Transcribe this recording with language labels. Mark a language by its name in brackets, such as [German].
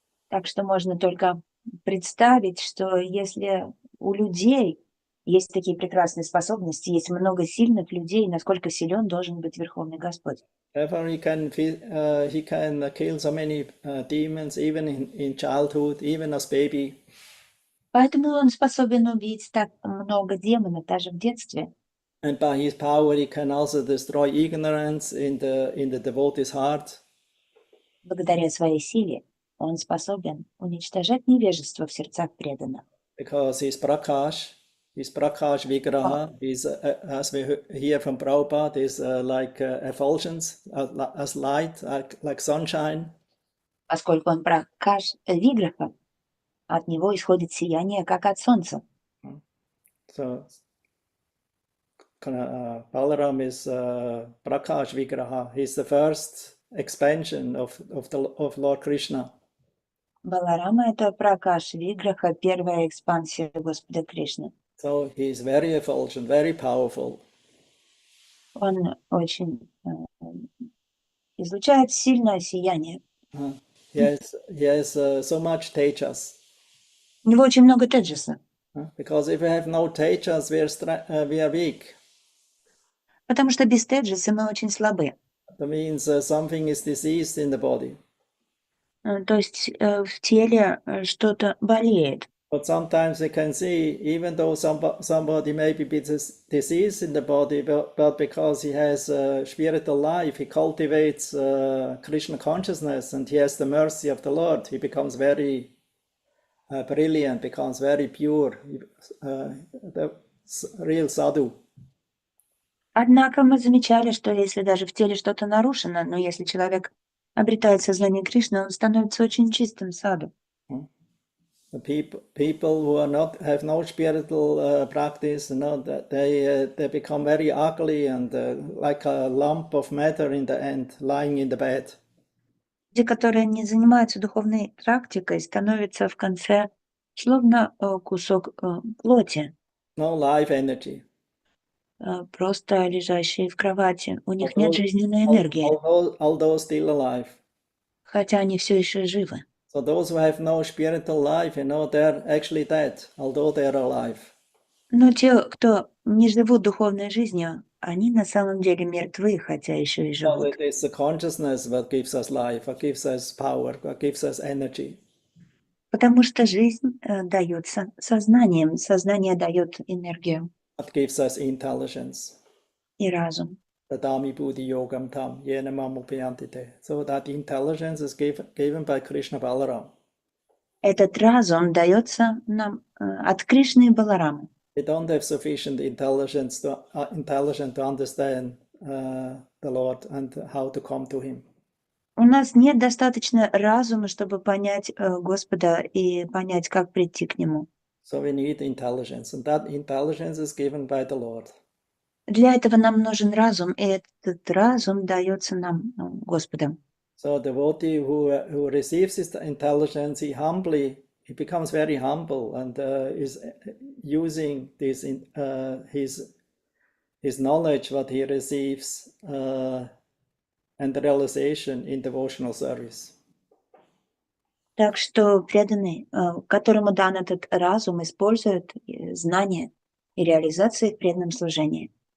[Russian] Так что можно только представить, что если у людей есть такие прекрасные способности, есть много сильных людей, насколько силен должен быть Верховный Господь. [English] Therefore, he can kill so many demons, even in childhood, even as baby. [Russian] Поэтому он способен убить так много демонов даже в детстве. [English] And by his power, he can also destroy ignorance in the devotee's heart. [Russian] Благодаря своей силе он способен уничтожать невежество в сердцах преданных. [English] Because his Prakash Vigraha, as we hear from Prabhupada, is like effulgence, as light, like sunshine. [Russian] Поскольку он пракаш виграха, от него исходит сияние, как от солнца. [English] So, Balaram is Prakash Vigraha. He's the first expansion of Lord Krishna. [Russian] Баларама — это пракаш виграха, первая экспансия Господа Кришны. [English] So he is very effulgent, very powerful. [Russian] Он очень излучает сильное сияние. [English] He has so much tejas. [Russian] У него очень много теджеса. [English] Because if we have no tejas, we are weak. [Russian] Потому что без теджеса мы очень слабы. [English] That means something is diseased in the body. [Russian] То есть в теле что-то болеет. [English] But sometimes we can see, even though somebody may be diseased in the body, but because he has a spiritual life, he cultivates Krishna consciousness, and he has the mercy of the Lord, he becomes very brilliant, becomes very pure, the real sadhu. [Russian] Однако мы замечали, что если даже в теле что-то нарушено, но если человек обретает сознание Кришны, он становится очень чистым саду. [English] The people who have no spiritual practice, they become very ugly and like a lump of matter in the end, lying in the bed. [Russian] Люди, которые не занимаются духовной практикой, становятся в конце словно кусок плоти, [English] No life energy. [Russian] просто лежащие в кровати. У них нет жизненной энергии, [English] Although still alive. [Russian] хотя они все еще живы. [English] So those who have no spiritual life, they're actually dead, although they're alive. [Russian] Но те, кто не живут духовной жизнью, они на самом деле мертвы, хотя еще и [English] So [Russian] живут. [English] it is the consciousness that gives us life, that gives us power, that gives us energy. [Russian] Потому что жизнь дается сознанием, сознание дает энергию [English] That gives us intelligence. [Russian] и разум. [Sanskrit] Tadami buddhi yogam tam, yena mamupayantite. [English] So that intelligence is given by Krishna Balaram. [Russian] Этот разум дается нам от Кришны и Баларамы. [English] We don't have sufficient intelligence to understand the Lord and how to come to Him. [Russian] У нас нет достаточно разума, чтобы понять Господа и понять, как прийти к Нему. [English] So we need intelligence, and that intelligence is given by the Lord. [Russian] Для этого нам нужен разум, и этот разум дается нам Господом. [English] So the devotee who receives this intelligence, he becomes very humble and is using this his knowledge what he receives and the realization in devotional service. [Russian] Так что преданный, которому дан этот разум, использует знания и реализации в преданном служении.